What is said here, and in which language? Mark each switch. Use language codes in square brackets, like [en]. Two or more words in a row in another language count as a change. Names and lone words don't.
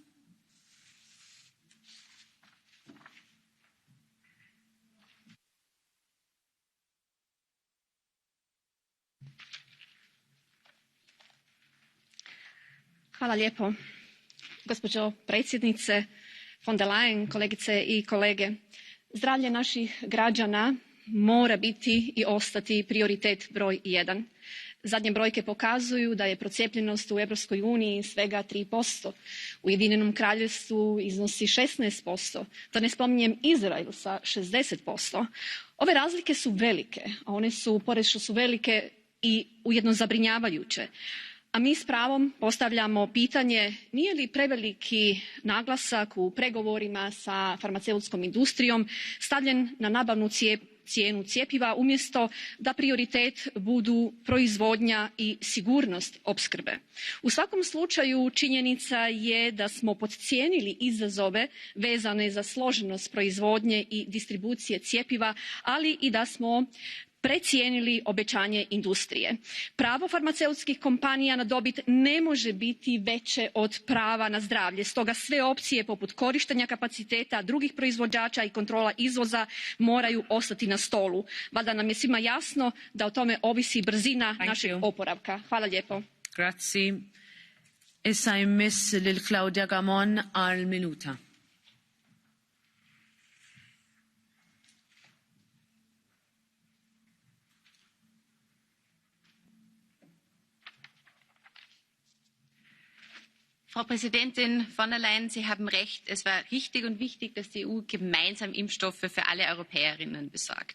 [hr] Hvala lijepo, gospođo predsjednice von der Leyen, kolegice i kolege. Zdravlje naših građana mora biti i ostati prioritet broj 1. Zadnje brojke pokazuju da je procijepljenost u Europskoj uniji svega 3%, u Ujedinjenom Kraljevstvu iznosi 16%, da ne spominjem Izrael sa 60%. Ove razlike su velike, a one su, pored što su velike, i ujedno zabrinjavajuće. A mi s pravom postavljamo pitanje nije li preveliki naglasak u pregovorima sa farmaceutskom industrijom stavljen na nabavnu cijenu cjepiva umjesto da prioritet budu proizvodnja i sigurnost opskrbe. U svakom slučaju činjenica je da smo podcijenili izazove vezane za složenost proizvodnje i distribucije cjepiva, ali i da smo precijenili obećanje industrije. Pravo farmaceutskih kompanija na dobit ne može biti veće od prava na zdravlje. Stoga sve opcije poput korištenja kapaciteta drugih proizvođača i kontrola izvoza moraju ostati na stolu. Valjda nam je svima jasno da o tome ovisi brzina našeg oporavka. Hvala lijepo. [mt] Grazie. Issa jmiss lil Claudia Gamon al minuta. [de] Frau Präsidentin von der Leyen, Sie haben recht. Es war richtig und wichtig, dass die EU gemeinsam Impfstoffe für alle Europäerinnen besorgt.